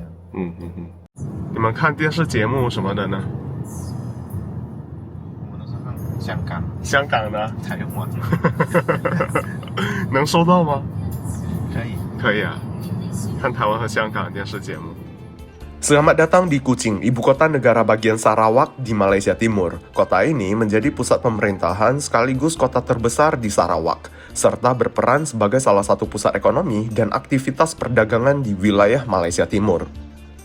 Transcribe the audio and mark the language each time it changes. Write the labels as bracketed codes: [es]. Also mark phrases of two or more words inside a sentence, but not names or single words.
[zh] 你们看电视节目什么的呢？我们都是看香港。香港的。台湾。能收到吗？可以。可以啊，看台湾和香港的电视节目。 [id] Selamat datang di Kuching, ibu kota negara bagian Sarawak di Malaysia Timur. Kota ini menjadi pusat pemerintahan sekaligus kota terbesar di Sarawak, serta berperan sebagai salah satu pusat ekonomi dan aktivitas perdagangan di wilayah Malaysia Timur.